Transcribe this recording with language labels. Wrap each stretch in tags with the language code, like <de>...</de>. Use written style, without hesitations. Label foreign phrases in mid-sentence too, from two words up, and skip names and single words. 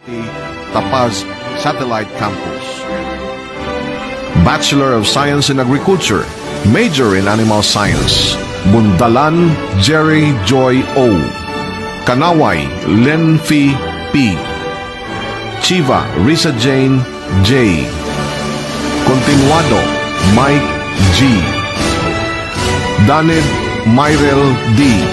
<en>Tapaz Satellite Campus. Bachelor of Science in Agriculture, major in Animal Science, Bundalan Jerry Joy O. Kanaway Lenfi P. Chiva Risa Jane J. Continuado Mike G. Danid Myrel D.</en>